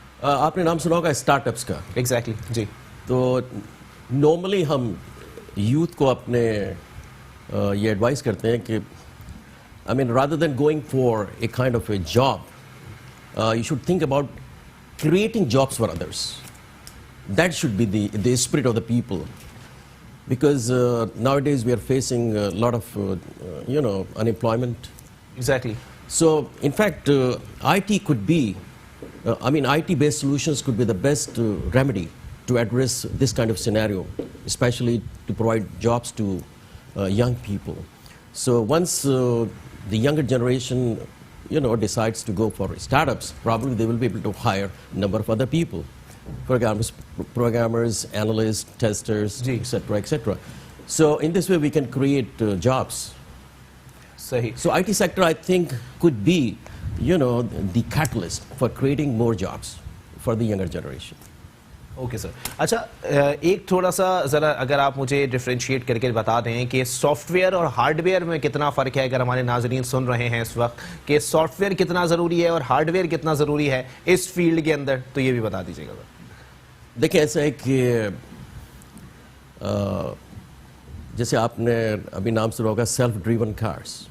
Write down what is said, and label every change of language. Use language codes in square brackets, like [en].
[ur] آپ نے نام سنا ہوگا اسٹارٹ اپس کا. ایگزیکٹلی جی. [en] تو نارملی ہم یوتھ کو اپنے یہ ایڈوائز کرتے ہیں کہ I mean rather than going for a kind of a job you should think about creating jobs for others. That should be the spirit of the people, because nowadays we are facing a lot of unemployment. Exactly. So in fact IT could be IT based solutions could be the best remedy to address this kind of scenario, especially to provide jobs to young people. So once the younger generation decides to go for startups, probably they will be able to hire a number of other people. Programmers, analysts, testers, etc., etc. So in this way we can create jobs. [ur] Sahi. [en] So IT sector I think could be the catalyst for creating more jobs for the younger generation. Okay sir. [ur] اچھا, ایک تھوڑا سا ذرا اگر آپ مجھے differentiate کر کے بتا دیں کہ سافٹ ویئر اور ہارڈ ویئر میں کتنا فرق ہے, اگر ہمارے ناظرین سن رہے ہیں اس وقت کہ سافٹ ویئر کتنا ضروری ہے اور ہارڈ ویئر کتنا ضروری ہے اس فیلڈ کے اندر, تو یہ بھی بتا دیجیے گا. دیکھیں ایسا ہے کہ جیسے آپ نے ابھی نام سنا ہوگا سیلف ڈریون کارس.